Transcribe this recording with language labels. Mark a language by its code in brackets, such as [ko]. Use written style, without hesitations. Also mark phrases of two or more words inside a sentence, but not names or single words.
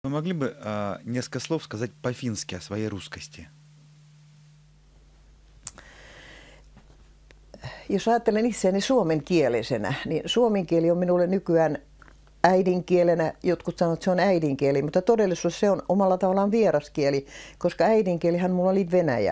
[ru] Вы могли бы несколько слов сказать по-фински о своей русскости? [fi] Jos ajattelen itseäni suomenkielisenä, niin suomen kieli on minulle nykyään äidinkielenä. Jotkut sanovat, että se on äidinkieli, mutta todellisuudessa se on omalla tavallaan vieraskieli, koska äidinkielihän mulla oli venäjä.